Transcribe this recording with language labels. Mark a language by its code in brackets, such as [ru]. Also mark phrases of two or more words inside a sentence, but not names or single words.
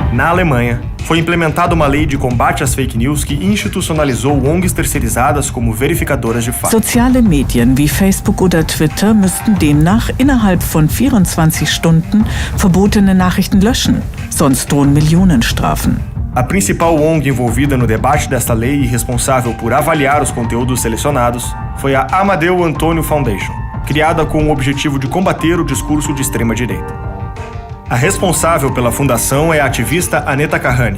[pt] Alemanha, foi implementada uma lei de combate às [en] fake news [pt] que institucionalizou ONGs terceirizadas como verificadoras de fato. [de] Soziale Medien wie Facebook oder Twitter müssten demnach innerhalb von 24 Stunden verbotene Nachrichten löschen, sonst drohen Millionenstrafen. [pt] A principal ONG envolvida no debate desta lei e responsável por avaliar os conteúdos selecionados foi a Amadeu Antonio Foundation, criada com o objetivo de combater o discurso de extrema-direita. A responsável pela fundação é a ativista Aneta Kahane.